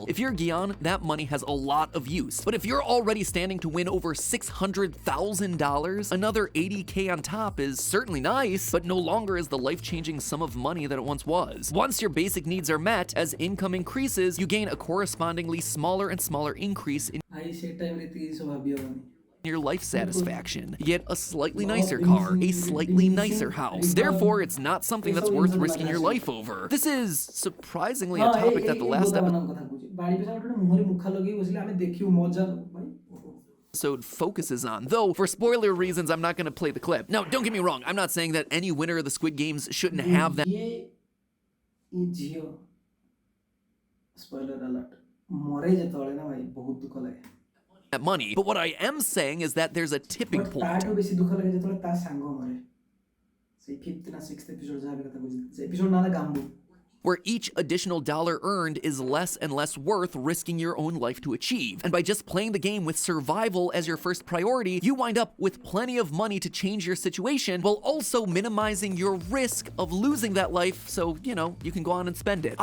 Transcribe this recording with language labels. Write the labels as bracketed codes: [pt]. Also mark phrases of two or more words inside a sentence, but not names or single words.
[en] If you're Gian, that money has a lot of use. But if you're already standing to win over $600,000, another $80K on top is certainly nice, but no longer is the life-changing sum of money that it once was. Once your basic needs are met, as income increases, you gain a correspondingly smaller and smaller increase in [or] ଭାଇ ସେ ଟାଇମ୍ ରେ ଏତିକି ସବୁ ଭାବି ହବନି। [en] your life satisfaction. You get a slightly nicer car, a slightly nicer house. Therefore, it's not something that's worth risking your life over. This is surprisingly a topic that the last episode focuses on, though for spoiler reasons I'm not going to play the clip. Now, don't get me wrong, I'm not saying that any winner of the Squid Games shouldn't have that spoiler alert, [or] ମରେ ଯେତେବେଳେ ନା ଭାଇ ବହୁତ ଦୁଃଖ ଲାଗେ। [en] money, but what I am saying is that there's a tipping point [or] ତାଠୁ ବେଶୀ ଦୁଃଖ ଲାଗେ ଯେତେବେଳେ ତା ସାଙ୍ଗ ମରେ। ସେଇ 5th ନା 6th ଏପିସୋଡ୍ ଯାହା ବି କଥା କହୁଛି, ସେ ଏପିସୋଡ୍ ନାଁ ହେଲା ଗାମ୍ବୁ। [en] where each additional dollar earned is less and less worth risking your own life to achieve. And by just playing the game with survival as your first priority, you wind up with plenty of money to change your situation while also minimizing your risk of losing that life so, you know, you can go on and spend it.